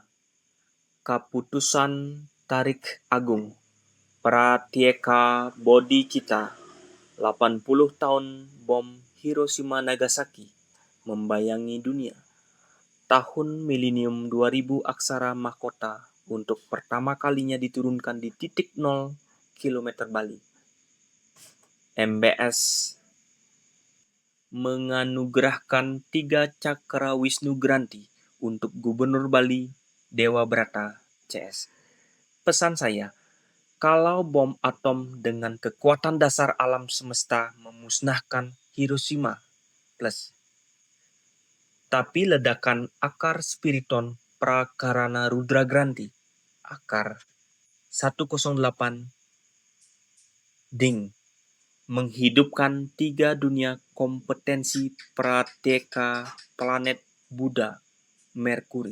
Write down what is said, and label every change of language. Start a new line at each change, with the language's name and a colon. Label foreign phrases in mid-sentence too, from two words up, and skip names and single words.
Indonesian: Kaputusan Tarik Agung Pratyeka Bodhicitta 80 tahun bom Hiroshima Nagasaki membayangi dunia. Tahun milenium 2000 aksara mahkota untuk pertama kalinya diturunkan di titik 0 km Bali. MBS menganugerahkan 3 Cakra Wisnu Granti untuk Gubernur Bali Dewa Brata CS. Pesan saya, kalau bom atom dengan kekuatan dasar alam semesta memusnahkan Hiroshima plus, tapi ledakan akar spiriton Prakarana Rudra Granti, akar 108 Ding, menghidupkan 3 dunia kompetensi Pratyeka planet Buddha Merkuri.